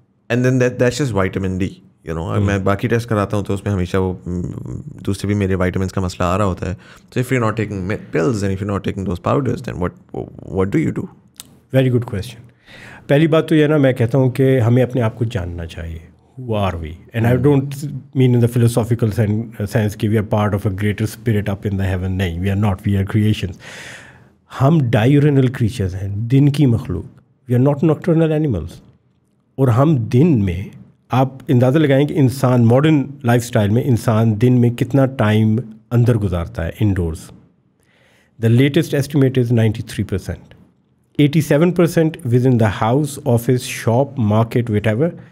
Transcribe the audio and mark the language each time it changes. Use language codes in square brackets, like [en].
[en] And then that's just vitamin D, you know. [ur] میں باقی test کراتا ہوں تو اس میں ہمیشہ وہ دوسرے بھی میرے وائٹامنس کا مسئلہ آ رہا ہوتا ہے. [en] So if you're not taking pills and if you're not taking those powders, then what do you do? Very good question. [ur] پہلی بات تو یہ نا, میں کہتا ہوں کہ ہمیں اپنے آپ کو جاننا چاہیے. [en] Who are we? And I don't mean in the philosophical sense کہ we are part of a greater spirit up in the heaven. نہیں, we are not, we are creations. [ur] ہم diurnal creatures ہیں, دن کی مخلوق. [en] We are not nocturnal animals. [ur] اور ہم دن میں, آپ اندازہ لگائیں کہ انسان ماڈرن لائف اسٹائل میں انسان دن میں کتنا ٹائم اندر گزارتا ہے endorse. [en] The latest estimate is 93%. 87% with in the house, office, shop, market, whatever.